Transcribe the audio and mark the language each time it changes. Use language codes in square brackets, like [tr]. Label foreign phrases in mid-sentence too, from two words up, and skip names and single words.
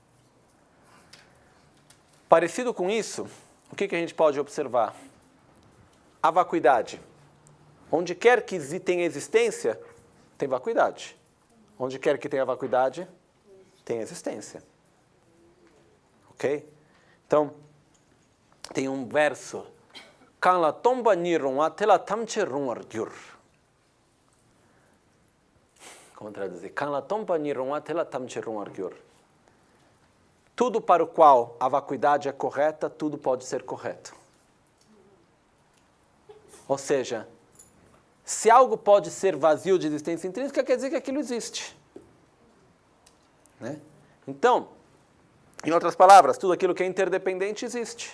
[pt] Parecido com isso, o que a gente pode observar? A vacuidade. Onde quer que tenha existência, tem vacuidade. Onde quer que tenha vacuidade, tem existência. Ok? Então, tem um verso. [bo] གང་ལ་སྟོང་པ་ཉིད་རུང་བ་དེ་ལ་ཐམས་ཅད་རུང་བར་འགྱུར. [pt] Como traduzir? [bo] གང་ལ་སྟོང་པ་ཉིད་རུང་བ་དེ་ལ་ཐམས་ཅད་རུང་བར་འགྱུར. [pt] Tudo para o qual a vacuidade é correta, tudo pode ser correto. Ou seja, se algo pode ser vazio de existência intrínseca, quer dizer que aquilo existe. Né? Então, em outras palavras, tudo aquilo que é interdependente existe.